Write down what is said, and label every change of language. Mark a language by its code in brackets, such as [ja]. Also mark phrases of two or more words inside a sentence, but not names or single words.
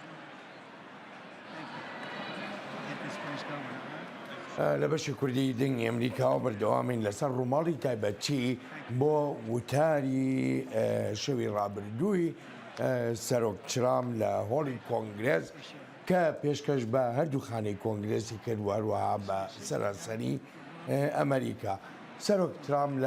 [en] Thank you. Get this place going, all right? [ckb] لە بەشی کوردی دنگی ئەمریکا بەردەوامین لەسەر ڕووماڵی تایبەتی بۆ وتاری شەوی ڕابردووی سەرۆک ترامپ لە هۆڵی کۆنگرێس کە پێشکەش بە هەردوو خانەی کۆنگرێسی کرد وهروەها بە سەرانسەری ئەمریکا سەرۆک ترامپ لە